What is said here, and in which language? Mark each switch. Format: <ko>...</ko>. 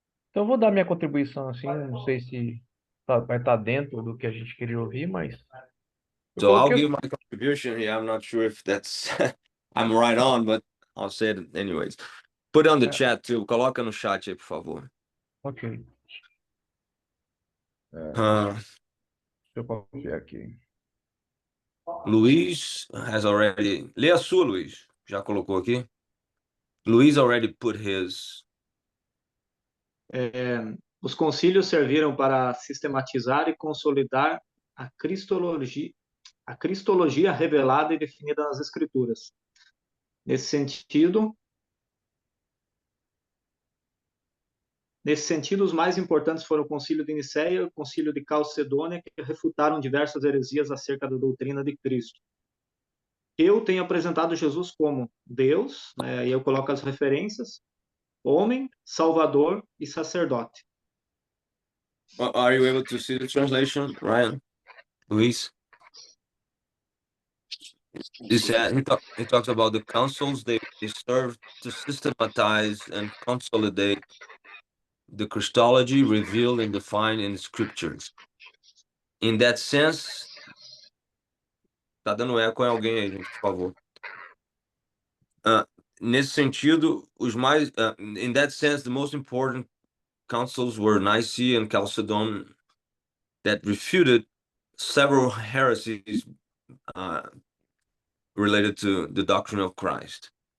<pt>Então, eu vou dar minha contribuição, assim, não sei se vai estar dentro do que a gente queria ouvir, mas... Eu</pt> <en>So I'll</en> <pt>coloquei</pt> <en>give my contribution here. I'm not sure if that's I'm right on, but I'll say it anyways. Put on the chat too.</en> <pt>Coloca no chat aí, por favor.</pt> <en>Ok. Uh,</en> <pt>Deixa eu colocar aqui.</pt> <en>Luiz has already.</en> <pt>Lê a sua, Luiz. Já colocou aqui?</pt> <en>Luiz already put his.</en> <pt>Os concílios serviram para sistematizar e consolidar a cristologia revelada e definida nas Escrituras. Nesse sentido, os mais importantes foram o Concílio de Nicéia e o Concílio de Calcedônia, que refutaram diversas heresias acerca da doutrina de Cristo. Eu tenho apresentado Jesus como Deus, né, e eu coloco as referências, homem, salvador e sacerdote.</pt> <en>Are you able to see the translation, Ryan? Luiz? He talks about the councils they serve to systematize and consolidate the Christology revealed and defined in the scriptures. In that sense,</en> <pt>tá dando eco em alguém aí, gente, por favor. Nesse sentido,</pt> <en>in that sense, the most important councils were Nicaea and Chalcedon that refuted several heresies related to the doctrine of Christ.</en>